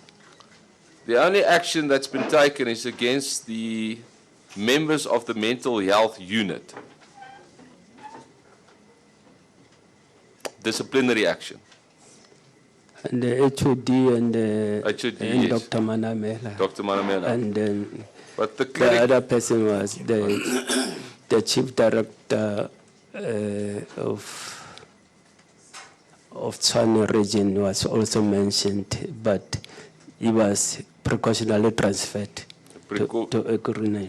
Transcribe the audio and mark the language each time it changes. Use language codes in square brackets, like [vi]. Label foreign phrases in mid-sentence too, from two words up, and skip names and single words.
[en] the only action that's been taken is against the members of the mental health unit. Disciplinary action. And the HOD and HOD, and yes. Dr. Manamela. Dr. Manamela. And then But the the clinic, other person was the chief director of Tshwane region was also mentioned, but he was precautionally transferred to Ekurunel.